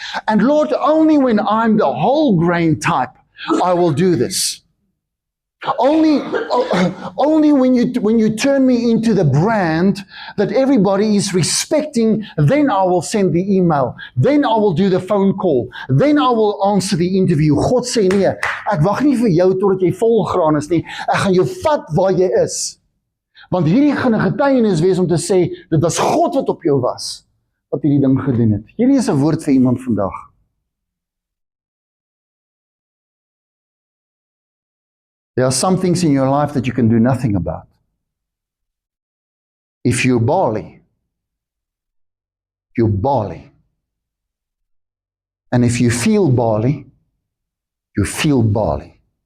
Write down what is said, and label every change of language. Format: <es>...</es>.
<en>And Lord, only when I'm the whole grain type, I will do this. Only when you turn me into the brand that everybody is respecting, then I will send the email, then I will do the phone call, then I will answer the interview.</en> <af>God sê nee, ek wag nie vir jou totdat jy volgraan is nie, ek gaan jou vat waar jy is. Want hierdie gaan 'n getuienis wees om te sê, dit was God wat op jou was, wat hierdie ding gedoen het. Hierdie is 'n woord vir iemand vandag.</af> <en>There are some things in your life that you can do nothing about. If you're barley, you're barley. And if you feel barley, you feel barley.</en>